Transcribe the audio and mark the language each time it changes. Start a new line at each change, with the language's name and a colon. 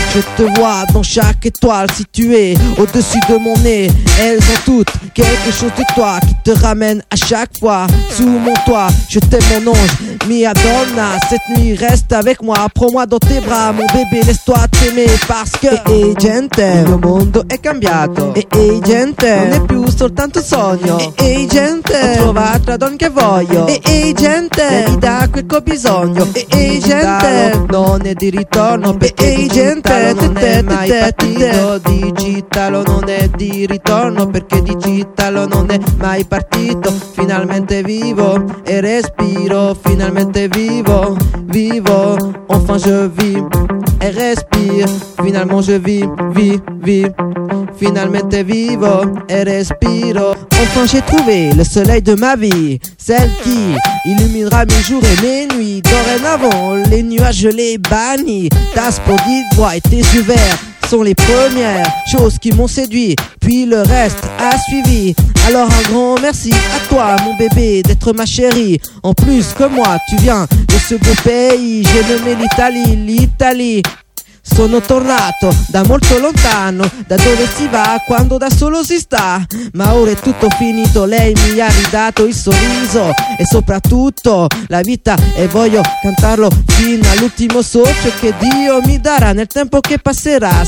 French: Je te vois dans chaque étoile située au-dessus de mon nez. Elles ont toutes quelque chose de toi qui te ramène à chaque fois sous mon toit. Je t'aime mon ange,
Italian: mia donna.
French: Cette nuit reste avec moi, prends-moi dans tes bras. Mon bébé, laisse-toi t'aimer parce que hey, hey,
Italian: gente, il mio mondo è cambiato. Hey, gente, non è più soltanto sogno. Ehi gente, ho trovato la donna che voglio. Ehi gente, mi dà quel che ho bisogno. Ehi gente, non è di ritorno. Ehi gente, non è mai partito. Digitalo non è di ritorno. Perché digitalo non è mai partito. Finalmente vivo e respiro. Finalmente vivo, vivo.
French: Enfin je vis
Italian: e respiro. Finalmente
French: je vis, vis, vis.
Italian: Finalmente vivo e respiro.
French: Enfin j'ai trouvé le soleil de ma vie, celle qui illuminera mes jours et mes nuits. Dorénavant les nuages je les bannis. Ta splendide voix et tes yeux verts sont les premières choses qui m'ont séduit. Puis le reste a suivi. Alors un grand merci à toi mon bébé d'être ma chérie. En plus comme moi tu viens de ce beau pays. J'ai nommé l'Italie, l'Italie.
Italian: Sono tornato da molto lontano, da dove si va quando da solo si sta. Ma ora è tutto finito, lei mi ha ridato il sorriso e soprattutto la vita. E voglio cantarlo fino all'ultimo socio che Dio mi darà nel tempo che passerà.